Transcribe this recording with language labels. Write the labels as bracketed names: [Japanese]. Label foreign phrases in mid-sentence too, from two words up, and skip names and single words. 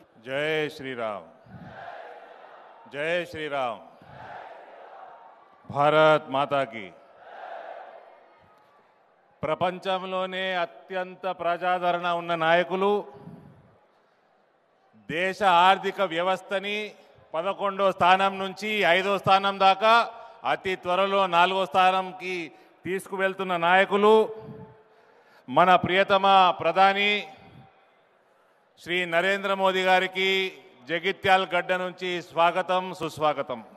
[Hindi] जय श्री राम। जय श्री राम। भारत माता की। [Telugu] ప్రపంచంలోనే అత్యంత ప్రజాదరణ ఉన్న నాయకులు దేశ ఆర్థిక వ్యవస్థని 11వ స్థానం నుంచి 5వ స్థానం దాకా అతి త్వరలో 4వ స్థానంకి తీసుకువెళ్తున్న నాయకులు మన ప్రియతమ ప్రధాని శ్రీ నరేంద్ర మోదీ గారికి జగిత్యాల గడ్డ నుంచి స్వాగతం సుస్వాగతం।